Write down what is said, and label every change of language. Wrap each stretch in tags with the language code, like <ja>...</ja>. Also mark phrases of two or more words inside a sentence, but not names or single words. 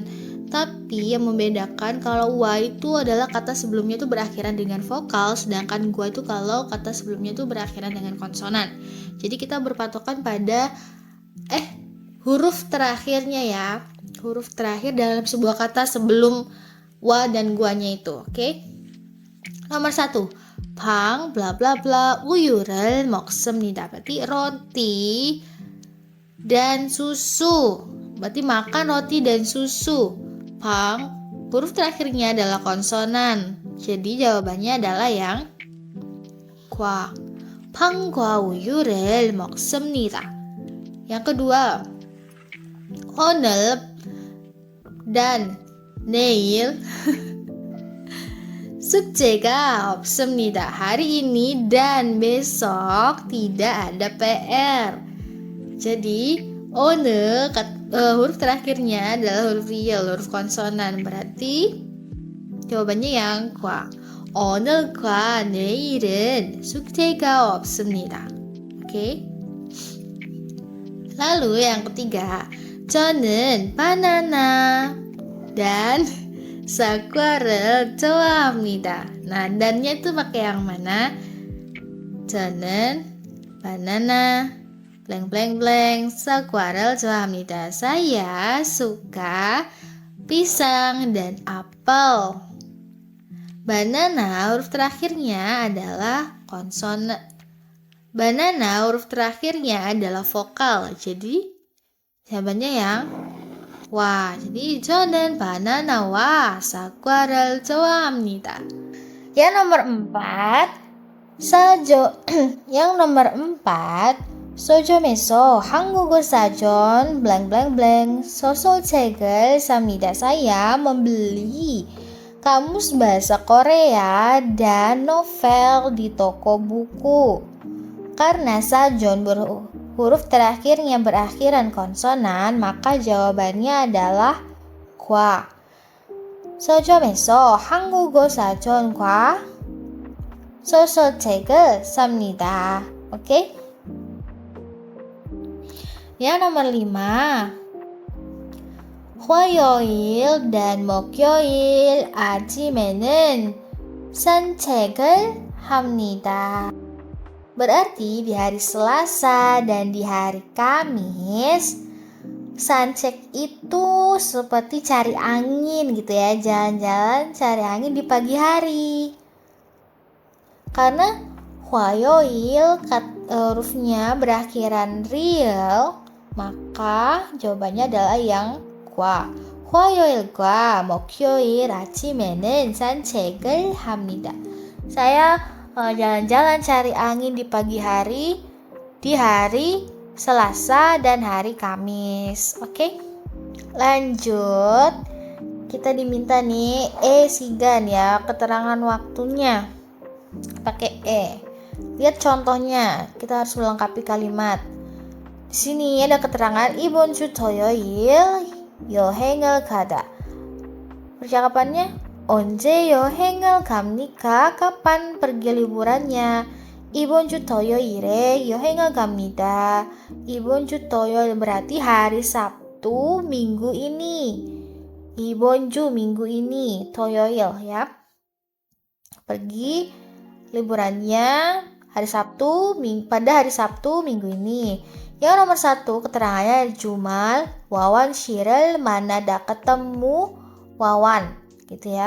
<id>Tapi yang membedakan kalau wa itu adalah kata sebelumnya itu berakhiran dengan vokal, sedangkan gua itu kalau kata sebelumnya itu berakhiran dengan konsonan. Jadi kita berpatokan pada huruf terakhirnya ya. Huruf terakhir dalam sebuah kata sebelum wa dan guanya itu. Oke? Nomor 1. 방 bla bla bla</id> <ko>우유를 먹습니다.</ko> <id>Berarti roti dan susu. Berarti makan roti dan susu. 방 huruf terakhirnya adalah konsonan. Jadi jawabannya adalah yang 과.</id> <ko>팡과 우유를 먹습니다.</ko> <id>Yang kedua,</id> <ko>오늘 dan 내일 숙제가 없습니다.</ko> <id>Hari ini dan besok tidak ada PR. Jadi 오늘 huruf terakhirnya adalah huruf real, huruf konsonan. Berarti jawabannya yang 과.</id> <ko>오늘과 내일은 숙제가 없습니다.</ko> <id>Oke. Lalu yang ketiga,</id> <ko>저는 바나나 dan 사과를 좋아합니다.</ko> <id>Nah, dannya itu pakai yang mana?</id> <ko>저는 바나나</ko> <en>blank blank blank</en> <ko>사과를 좋아합니다.</ko> <id>Saya suka pisang dan apel. Banana huruf terakhirnya adalah konsonan. Banana huruf terakhirnya adalah vokal. Jadi jawabannya yang 와.</id> <ko>Jadi 저는 바나나와 사과를 좋아합니다.</ko> <id>Yang nomor 4, yang nomor 4,</id> <ko>서점에서 한국어 사전</ko> <en>blank blank blank</en> <ko>소설책을 삽니다.</ko> <id>Saya membeli kamus bahasa Korea dan novel di toko buku. Karena sajon huruf terakhirnya berakhiran konsonan, maka jawabannya adalah 과.</id> <ko>서점에서 한국어 사전과 소설책을 삽니다.</ko> <id>Oke? Yang nomor</id> <ko>5, 화요일 dan 목요일 아침에는 산책을 합니다.</ko> <id>Berarti di hari Selasa dan di hari Kamis, suncheck itu seperti cari angin gitu ya, jalan-jalan cari angin di pagi hari. Karena 화요일 hurufnya berakhiran real, maka jawabannya adalah yang 과.</id> <ko>화요일과 목요일 아침에는 산책을 합니다.</ko> <id>Saya jalan-jalan cari angin di pagi hari, di hari Selasa dan hari Kamis. Oke? Lanjut. Kita diminta nih sigan ya, keterangan waktunya. Pakai Lihat contohnya. Kita harus melengkapi kalimat. Di sini ada keterangan</id> <ko>이번 주 토요일 여행을 가다. Percakapannya 언제 여행을 갑니까?</ko> <id>Kapan pergi liburannya?</id> <ko>이번 주 토요일에 여행을 갑니다. 이번 주 토요일</ko> <id>berarti hari Sabtu minggu ini.</id> <ko>이번 주</ko> <id>minggu ini, 토요일 ya. Pergi liburannya pada hari Sabtu minggu ini. Yang nomor 1 keterangannya Jumal Wawan Shirel manada ketemu Wawan gitu ya.</id>